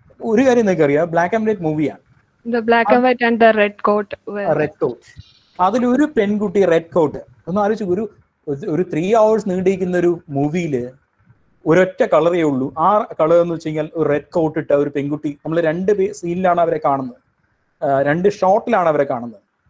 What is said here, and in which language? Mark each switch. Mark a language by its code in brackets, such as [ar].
[ml] ഒരു കാര്യം നിങ്ങൾക്ക് അറിയാം, ബ്ലാക്ക് ആൻഡ് വൈറ്റ് മൂവിയാണ്. [en] The black and white and the red coat. Red coat. [ml] അതിലൊരു പെൺകുട്ടി റെഡ് കോട്ട്, ഒന്ന് ആലോചിച്ചു, ഒരു 3 hours നീണ്ടിരിക്കുന്ന ഒരു മൂവിയിൽ ഒരൊറ്റ കളറേ ഉള്ളൂ. ആ കളർ എന്ന് വെച്ച് കഴിഞ്ഞാൽ ഒരു റെഡ് കോട്ട് ഇട്ട ഒരു പെൺകുട്ടി. നമ്മൾ 2 സീനിലാണ് അവരെ കാണുന്നത്, 2 ഷോട്ടിലാണ് അവരെ കാണുന്നത്.